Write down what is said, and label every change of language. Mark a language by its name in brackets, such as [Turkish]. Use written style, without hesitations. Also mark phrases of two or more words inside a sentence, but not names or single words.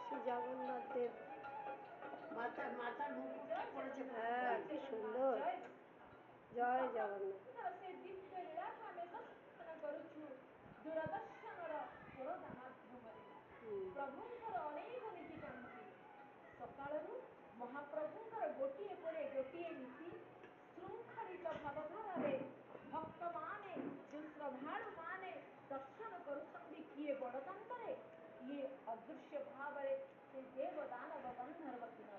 [Bangla] জগন্নাথ দেব। মাথা মাথার মুকুটটা পড়েছে। হ্যাঁ, কি সুন্দর। জয় জগন্নাথ। [Odia] ସେ ଦିବ୍ୟ ଲୀଳାକୁ ଆମେ ଦର୍ଶନ କରୁଛୁ ଦୂରଦର୍ଶନର ପରଦା ମାଧ୍ୟମରେ। ପ୍ରଭୁଙ୍କର ଅନେକ ନୀତିକାନ୍ତି। ସକାଳରୁ ମହାପ୍ରଭୁଙ୍କର ଗୋଟିଏ ପରେ ଗୋଟିଏ ନୀତି ଶୃଙ୍ଖଳିତ ଭାବଧାରାରେ ଭକ୍ତମାନେ ଯେଉଁ ଶ୍ରଦ୍ଧାଳୁମାନେ ଦର୍ଶନ କରୁଛନ୍ତି, କିଏ ବଡ଼ଦାଣ୍ଡରେ, କିଏ ଅଦୃଶ୍ୟ ଭାବରେ ସେ ଦେବ ଦାନବ ଗନ୍ଧର୍ବ କିନ୍ନର।